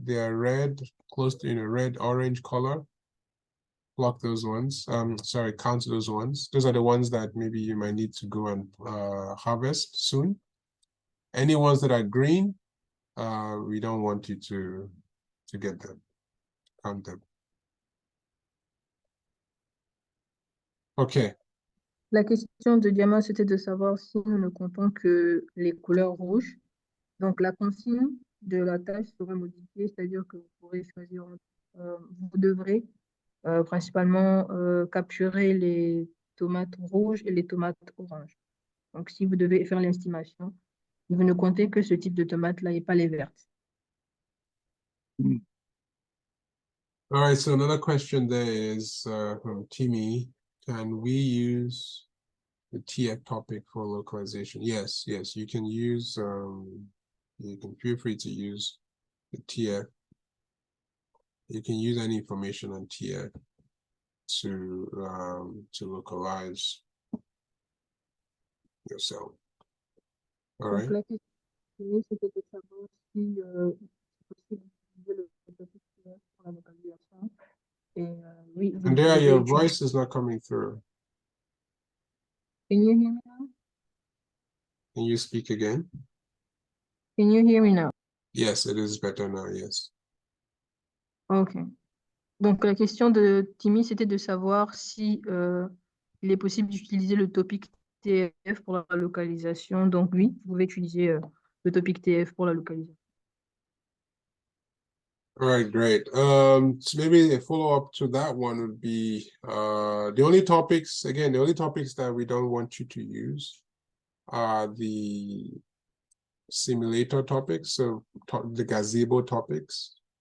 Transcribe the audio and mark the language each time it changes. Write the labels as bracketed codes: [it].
[en] They are red, close to, you know, red, orange color. Block those ones. Sorry, count those ones. Those are the ones that maybe you might need to go and harvest soon. Any ones that are green, we don't want you to get them, count them. Okay. [fr] La question de Diamant, c'était de savoir si nous ne comptons que les couleurs rouges. Donc, la consigne de la tâche serait modifiée, c'est-à-dire que vous pourrez choisir, vous devrez principalement capturer les tomates rouges et les tomates oranges. Donc, si vous devez faire l'estimation, vous ne comptez que ce type de tomates-là et pas les vertes. [en] All right, so another question there is from Timmy. Can we use the TF topic for localization? Yes, yes, you can use, you can feel free to use the TF. You can use any information on TF to localize yourself. All right. [fr] Donc, la question, c'était de savoir si c'est possible d'utiliser le topic TF pour la localisation. Et oui, vous [en] And there, [fr] devez [en] your [fr] utiliser. [en] voice is not coming through. Can you hear me now? Can you speak again? Can you hear me now? Yes, it is better now, yes. OK. [fr] Donc, la question de Timmy, c'était de savoir si il est possible d'utiliser le topic TF pour la localisation. Donc, oui, vous pouvez utiliser le topic TF pour la localisation. [en] All right, great. So maybe a follow-up to that one would be the only topics that we don't want you to use are the simulator topics, so the gazebo topics.